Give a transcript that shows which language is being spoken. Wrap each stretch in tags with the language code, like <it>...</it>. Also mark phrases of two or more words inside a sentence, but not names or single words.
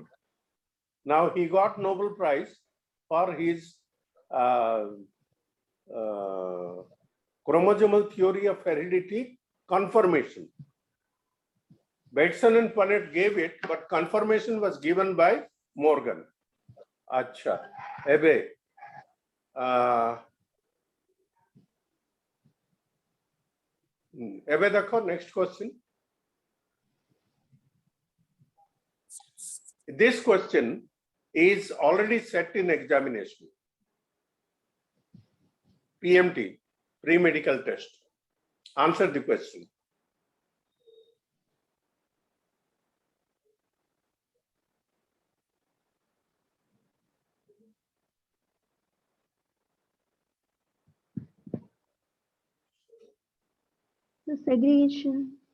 <en>Now he got Nobel Prize for his chromosomal theory of heredity confirmation. Bateson and Punnett gave it, but confirmation was given by Morgan.</en> <or>ଅଚ୍ଛା ଏବେ ଏବେ ଦେଖ</or> <en>next question this question is already set in examination? PMT, pre-medical test. Answer the question. The segregation.</en>